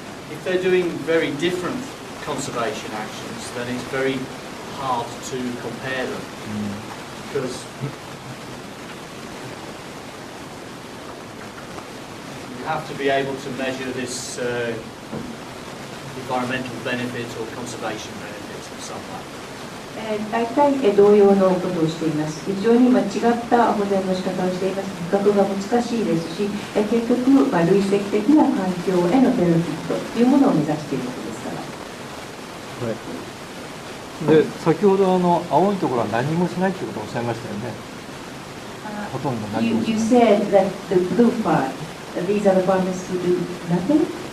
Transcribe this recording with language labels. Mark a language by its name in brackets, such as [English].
[English] if they're doing very different conservation actions, then it's very hard to compare them because you have to be able to measure this environmental benefit or conservation benefit in some way. [Japanese] 大体同様のことをしています。非常に違った保全の仕方をしています。比較が難しいですし、結局、累積的な環境へのベネフィットというものを目指しているわけですから。で、先ほど青いところは何もしないということをおっしゃいましたよね。ほとんど何もしない。 [English] You said that the blue part, these are the farmers who do nothing?